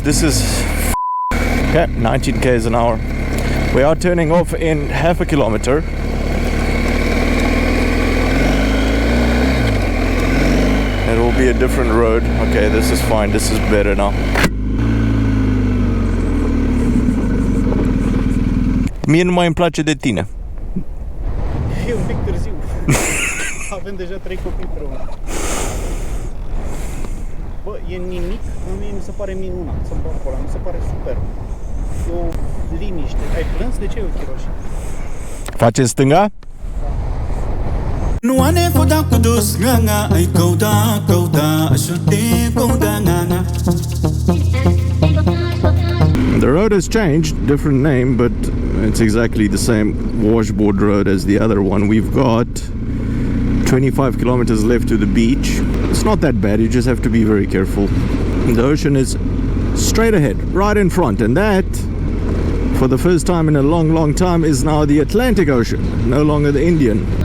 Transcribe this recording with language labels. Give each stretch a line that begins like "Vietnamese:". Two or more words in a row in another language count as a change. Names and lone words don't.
English: This is okay, 19 k's an hour. We are turning off in half a kilometer. It will be a different road. Okay, this is fine. This is better now.
Romanian: Mie nu mai îmi place de tine. E un pic târziu. avem deja 3 copii împreună. Bă, e nimic, mie mi se pare minunat să-mi bag pe ăla, mi se pare super. E o liniște. Ai plâns? De ce ai ochii roșii? Face stânga? Nu ane foda cu dus nganga ai cauda ashute cauda nganga.
English: The road has changed, different name, but it's exactly the same washboard road as the other one. We've got 25 kilometers left to the beach. It's not that bad, you just have to be very careful. The ocean is straight ahead, right in front, and that, for the first time in a long time, is now the Atlantic Ocean, no longer the Indian.